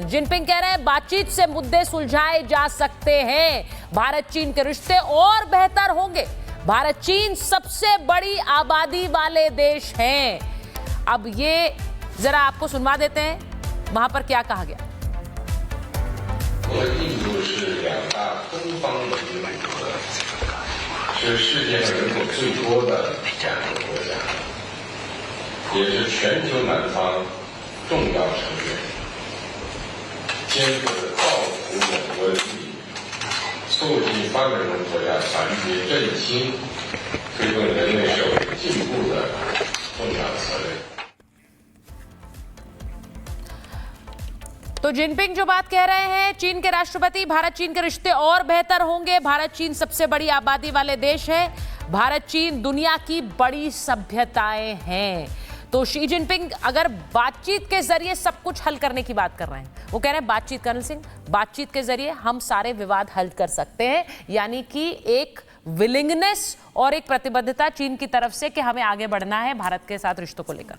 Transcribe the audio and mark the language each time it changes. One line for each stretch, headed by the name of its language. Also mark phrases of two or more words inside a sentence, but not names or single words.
Hindi: जिनपिंग कह रहे हैं बातचीत से मुद्दे सुलझाए जा सकते हैं, भारत चीन के रिश्ते और बेहतर होंगे। भारत चीन सबसे बड़ी आबादी वाले देश हैं। अब ये जरा आपको सुनवा देते हैं वहां पर क्या कहा गया।
Chinese: 印度是两大东方的一个组合，是世界上人口最多的两个国家，也是全球南方重要成员，肩负着造福我国利益、促进发展中国家团结振兴、推动人类社会进步的重要责任。
Hindi: तो जिनपिंग जो बात कह रहे हैं, चीन के राष्ट्रपति, भारत चीन के रिश्ते और बेहतर होंगे, भारत चीन सबसे बड़ी आबादी वाले देश है, भारत चीन दुनिया की बड़ी सभ्यताएं हैं। तो शी जिनपिंग अगर बातचीत के जरिए सब कुछ हल करने की बात कर रहे हैं, वो कह रहे हैं बातचीत, कर्नल सिंह, बातचीत के जरिए हम सारे विवाद हल कर सकते हैं, यानी कि एक विलिंगनेस और एक प्रतिबद्धता चीन की तरफ से कि हमें आगे बढ़ना है भारत के साथ रिश्तों को लेकर।